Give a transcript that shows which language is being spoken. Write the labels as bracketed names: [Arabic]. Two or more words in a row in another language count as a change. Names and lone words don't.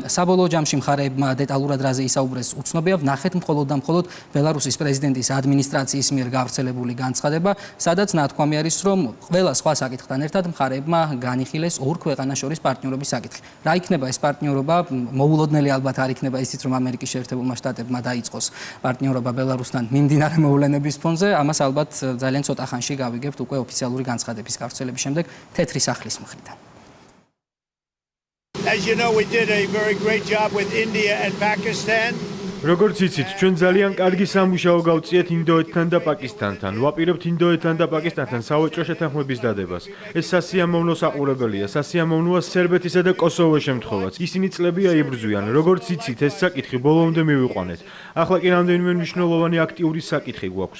[Georgian] საბოლოო ჯამში მხარეებმა დეტალურად რაზე ისაუბრეს უცნობია, ვნახეთ მხოლოდ და მხოლოდ ბელარუსის პრეზიდენტის ადმინისტრაციის მიერ გავრცელებული განცხადება, სადაც ნათქვამი არის, რომ ყველა სხვა საკითხთან ერთად მხარეებმა განიხილეს ორ ქვეყანას შორის პარტნიორობის საკითხი. რა იქნება ეს პარტნიორობა? მოულოდნელი ალბათ არ იქნება ისიც, რომ ამერიკის შეერთებულმა შტატებმა დაიწყოს პარტნიორობა მოგზაურობა ბელარუსთან მიმდინარე მოვლენების ფონზე, ამას ალბათ ძალიან ცოტა ხანში გავიგებთ უკვე ოფიციალური განცხადების გავრცელების შემდეგ თეთრი სახლის მხრიდან. [English] As you know, we did a very great job with India and Pakistan. [Georgian] როგორც იცით, ჩვენ ძალიან კარგი სამუშაო გავწიეთ ინდოეთთან და პაკისტანთან. ვაპირებთ ინდოეთთან და პაკისტანთან სავაჭრო შეთანხმების დადებას. ეს სასიამოვნო საყურებელია, სასიამოვნოა სერბეთისა და კოსოვოს შემთხვევაც. ისინი წლები აიბრძვიან. როგორც იცით, ეს საკითხი ბოლომდე მივიყვანეთ. ახლა კი რამდენიმე მნიშვნელოვანი აქტიური საკითხი გვაქვს.